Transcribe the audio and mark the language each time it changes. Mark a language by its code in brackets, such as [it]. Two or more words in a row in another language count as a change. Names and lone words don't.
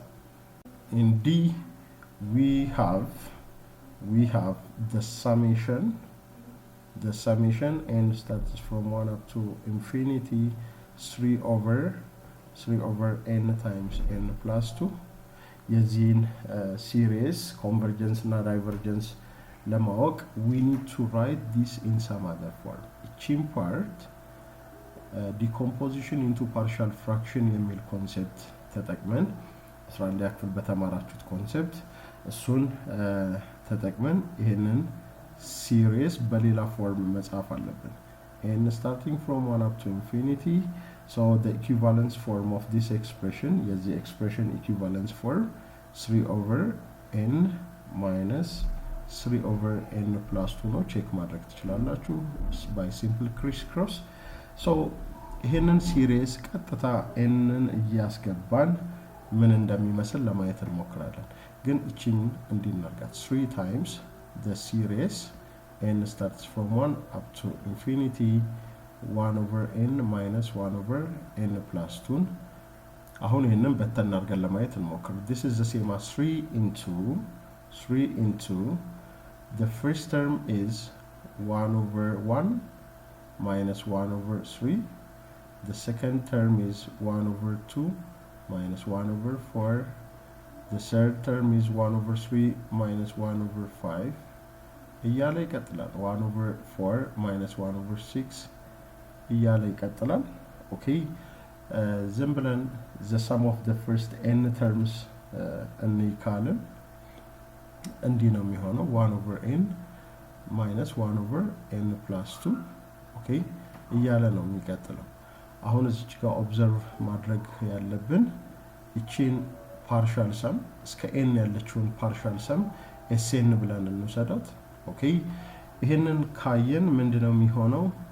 [en] In D we have the summation n starts from 1 up to infinity 3 over n times n plus 2. [am] የዚህን series convergence እና divergence ለማወቅ [en] we need to write this in some other form. [am] እቺን [en] part decomposition into partial fraction [am] የሚል ኮንሰፕት ተጠቅመን 11 ያክፍል በተማራችሁት ኮንሰፕት እሱን ተጠቅመን ይሄንን series በሌላ ፎርም መጻፍ አለብን. [en] and starting from 1 up to infinity, so the equivalence form of this expression is the expression equivalence form 3 over n minus 3 over n plus 2 ነው. [am] ቼክ ማድረግ ትችላላችሁ [en] by simple crisscross. [am] so ይሄንን series ቀጥታ n ን እያስገባን ምን እንደሚመስል ለማየት እንሞክራለን. ግን እቺን እንዲናርጋት [en] 3 times the series n starts from 1 up to infinity 1 over n minus 1 over n plus 2. [am] አሁን ይሄንን በተን አድርገን ለማየት እንሞክር. [en] This is the same as 3 into 3 into the first term is 1 over 1 minus 1 over 3. The second term is 1 over 2 minus 1 over 4. The third term is 1 over 3 minus 1 over 5. [am] እያለ ይቀጥላል [en] 1 over 4 minus 1 over 6 [am] እያለ ይቀጥላል። ኦኬ ዝም ብለን the [en] sum of the first n terms [am] እንይ ካልን እንዲህ ነው የሚሆነው [en] 1 over n minus 1 over n plus 2 [am] ኦኬ እያለ ነው የሚቀጥለው። አሁን እዚህ ጋር ኦብዘርቭ ማድረግ ያለብን እቺን [en] partial sum [am] እስከ n ያለችውን [en] partial sum [am] sn ብለን እንውሰዳት። ኦኬ ይሄንን ካየን ምንድነው የሚሆነው